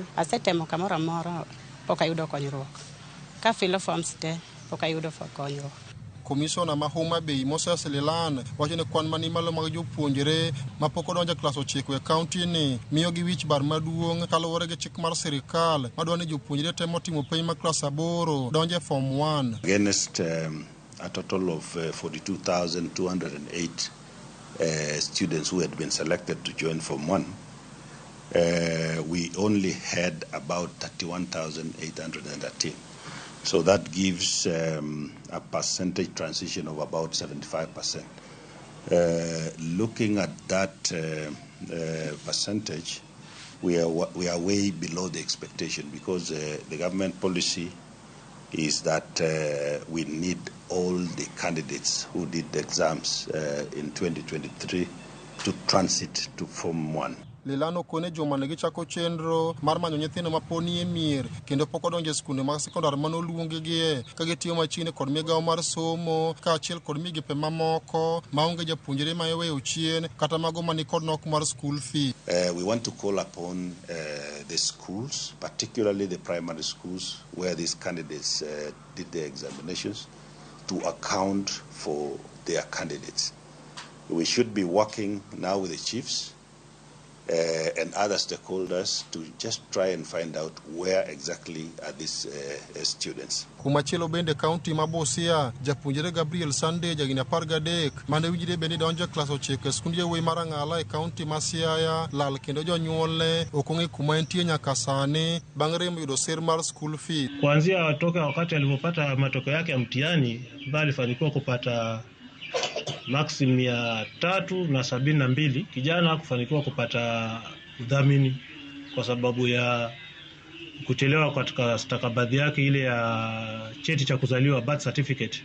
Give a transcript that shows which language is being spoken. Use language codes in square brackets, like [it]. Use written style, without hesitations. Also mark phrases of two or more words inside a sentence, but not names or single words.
[luo] Asetemo kamoro amora pok ayudo konyruok. Ka filo forms te pok ayudo konyruok. Komisona ma Homa Bay Moses Lelan wacho ni kwan mani malo mag jopuonjre ma pok odonjo klas 9 e kaunti ni miyo gi wich bar maduong' kaluwore gi chik mar sirikal madwani jopuonjre temo timo penj ma klas 8 donjo form 1. [en] Against a total of 42,208 students who had been selected to join Form 1. We only had about 31,813. So that gives a percentage transition of about 75%. Looking at that percentage, we are way below the expectation because the government policy is that we need all the candidates who did the exams in 2023 to transit to Form 1. [luo] Lilano kone joma ne gichako chenro mar manyo nyithindo maponi e mier kendo pok odonjo e skunde mag sekondari manoluonge gie ka gitiyo machiegni kod migawo mar somo kaachiel kod migepe mamoko maonge japuonjre ma iweyo chien kata mago mani kod nok mar [en] school fee. We want to call upon the schools, particularly the primary schools where these candidates did their examinations, to account for their candidates. We should be working now with the chiefs and other stakeholders to just try and find out where exactly are these students. [luo] Kumachielo bende kaunti ma Busia, japuonjre Gabriel Sunday jagina 13 mane wijire bende donjo klas 9 e skund yawuoyi mar Ang'ala e kaunti ma Siaya lal kendo jonyuolne ok ong'e kuma entie nyaka sani bang' remo yudo sir mar [en] school fee. [sw] Kuanzia toka wakati alipopata matokeo yake ya mtihani alifanikiwa kupata maximum 372. Kijana hakufanikiwa kupata udhamini kwa sababu ya kuchelewa katika stakabadhi yake ile ya cheti cha kuzaliwa, [en] birth certificate.